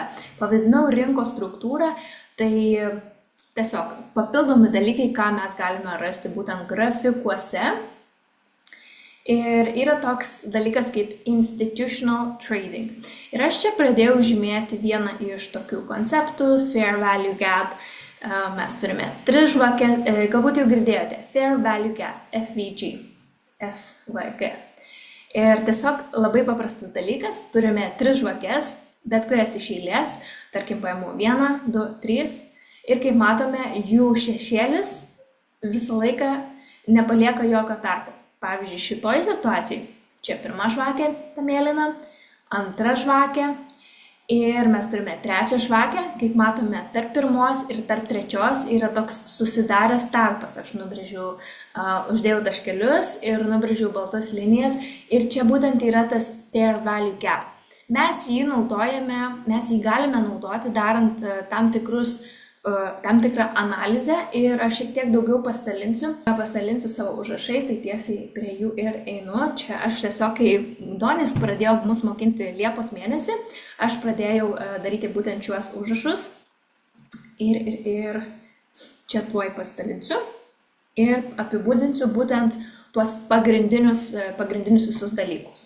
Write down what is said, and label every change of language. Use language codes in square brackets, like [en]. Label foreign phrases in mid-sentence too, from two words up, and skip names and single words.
[lt] Pavadinau rinkos struktūrą, tai tiesiog papildomi dalykai, ką mes galime rasti būtent grafikuose. Ir yra toks dalykas kaip [en] institutional trading. [lt] Ir aš čia pradėjau žymėti vieną iš tokių konceptų, [en] fair value gap. [lt] Mes turime 3 žvakės, galbūt jau girdėjote, [en] fair value gap, FVG, FVG. [lt] Ir tiesiog labai paprastas dalykas, turime 3 žvakės, bet kurias iš eilės, tarkim paimu 1, 2, 3 ir kaip matome, jų šešėlis visą laiką nepalieka jokio tarpo. Pavyzdžiui, šitoj situacijai, čia pirma žvakė, ta mėlyna, antra žvakė ir mes turime 3 žvakę, kaip matome, tarp pirmos ir tarp trečios yra toks susidaręs tarpas. Aš nubrėžiau, uždėjau taškelius ir nubrėžiau baltas linijas ir čia būtent yra tas [en] fair value gap. [lt] Mes jį galime naudoti darant tam tikrą analizę ir aš šiek tiek daugiau pasidalinsiu savo užrašais, tai tiesiai prie jų ir einu. Čia aš tiesiog, kai Donis pradėjo mus mokinti Liepos mėnesį, aš pradėjau daryti būtent šiuos užrašus ir čia tuoj pasidalinsiu ir apibūdinsiu būtent tuos pagrindinius visus dalykus.